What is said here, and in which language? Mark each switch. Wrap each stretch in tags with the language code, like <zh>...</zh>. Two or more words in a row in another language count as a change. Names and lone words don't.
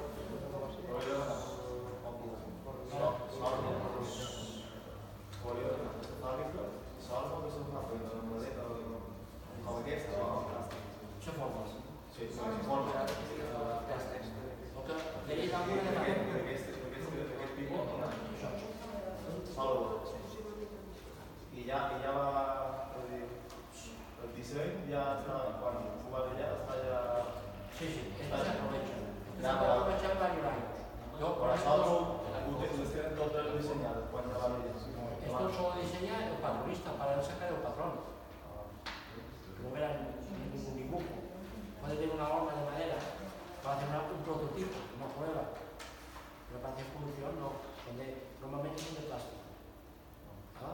<es>Se forma. ¿Tenéis alguna de las?</es> <ca>I ja va... El disseny ja està... Quan ho va fer ja està ja...</ca> <es>Sí, esto se aprovecha. Se puede aprovechar varios años. Yo, por</es> <ca>Però això</ca> <es>ejemplo,</es> <ca>ho tenen tot dissenyat quan ja va fer.</ca> <es>esto solo diseña el patronista para sacar el patrón. No verán ningún dibujo. Puede tener una horma de madera para hacer un prototipo, una prueba. Pero para hacer función no. Normalmente son de plástico. ¿Ah?</es>